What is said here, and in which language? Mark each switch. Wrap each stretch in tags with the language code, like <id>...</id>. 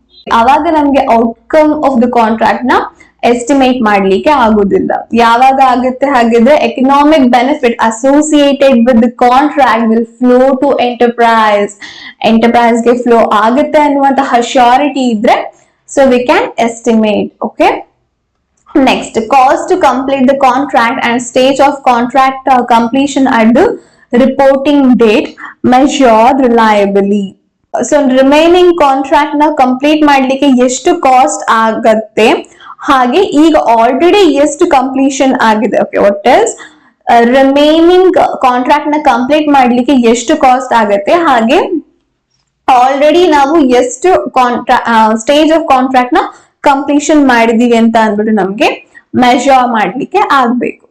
<kn>ಅವಾಗ ನಮ್ಗೆ outcome of the contract ನ ಎಸ್ಟಿಮೇಟ್ ಮಾಡ್ಲಿಕ್ಕೆ ಆಗುದಿಲ್ಲ. ಯಾವಾಗ ಆಗುತ್ತೆ ಹಾಗಿದ್ರೆ</kn> <en>economic benefit associated with the contract will flow to enterprise</en> <kn>ಗೆ ಫ್ಲೋ ಆಗುತ್ತೆ ಅನ್ನುವಂತಹ ಶ್ಯೂರಿಟಿ ಇದ್ರೆ</kn> <en>So we can estimate. Okay, next cost to complete the contract and stage of contract completion at the reporting date measured reliably.</en> <kn>So remaining contract na complete ಮಾಡ್ಲಿಕ್ಕೆ ಎಷ್ಟು cost ಆಗತ್ತೆ, ಹಾಗೆ ಈಗ already ಎಷ್ಟು completion ಆಗಿದೆ. Okay,</kn> <en>what is</en> <kn>remaining contract ನ complete ಮಾಡ್ಲಿಕ್ಕೆ ಎಷ್ಟು ಕಾಸ್ಟ್ ಆಗತ್ತೆ, ಹಾಗೆ ಆಲ್ರೆಡಿ ನಾವು ಎಷ್ಟು ಸ್ಟೇಜ್ ಆಫ್ ಕಾಂಟ್ರಾಕ್ಟ್ ನ ಕಂಪ್ಲೀಷನ್ ಮಾಡಿದೀವಿ ಅಂತ ಅಂದ್ಬಿಟ್ಟು ನಮ್ಗೆ ಮೆಜರ್ ಮಾಡ್ಲಿಕ್ಕೆ ಆಗ್ಬೇಕು.</kn>